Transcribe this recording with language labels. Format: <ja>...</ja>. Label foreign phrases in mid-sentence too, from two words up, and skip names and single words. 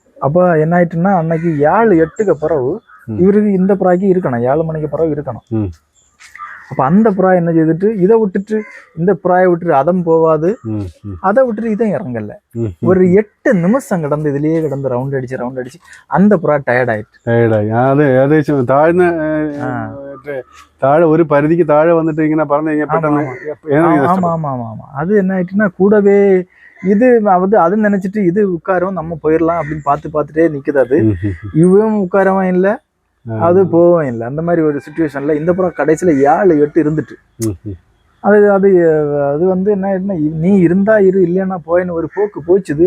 <ta>அப்போ என்ன ஆயிட்டுன்னா, அன்னைக்கு 7-8க்கு பிறகு இவருக்கு இந்த ப்ராய்க்கு இருக்கணும் 7 மணிக்கு பிறகு இருக்கணும். ம். அப்ப அந்த புறா என்ன செய்துட்டு இதை விட்டுட்டு இந்த புறாயை விட்டுட்டு அதம் போவாது, ம். ம். அதை விட்டுட்டு இதை இறங்கல. ம். ஒரு 8 நிமிஷம் கிடந்து இதுலயே கிடந்து ரவுண்ட் அடிச்சு அந்த புறா டயர்ட் ஆயிட்டு.</ta> <ml>അത് ഏകദേശം താഴ്ന്ന താഴെ ഒരു പരിധിക്ക് താഴെ വന്നിട്ട് ഇങ്ങനെ പറഞ്ഞു കഴിഞ്ഞാൽ പെട്ടെന്ന്</ml> <ta>ஆமா ஆமா ஆமா ஆமா அது என்ன ஆயிட்டுன்னா கூடவே இது அது நினைச்சிட்டு இது உட்காரும் நம்ம போயிடலாம் அப்படின்னு பார்த்துட்டே நிக்குது. அது இவன் உட்காரவன் இல்ல, அது போகவும் இல்லை. அந்த மாதிரி ஒரு சுச்சுவேஷன்ல இந்த புறம் கடைசியில 7-8 இருந்துட்டு அது அது அது வந்து என்ன நீ இருந்தா இரு இல்லைன்னா போயின்னு ஒரு போக்கு போச்சுது.</ta>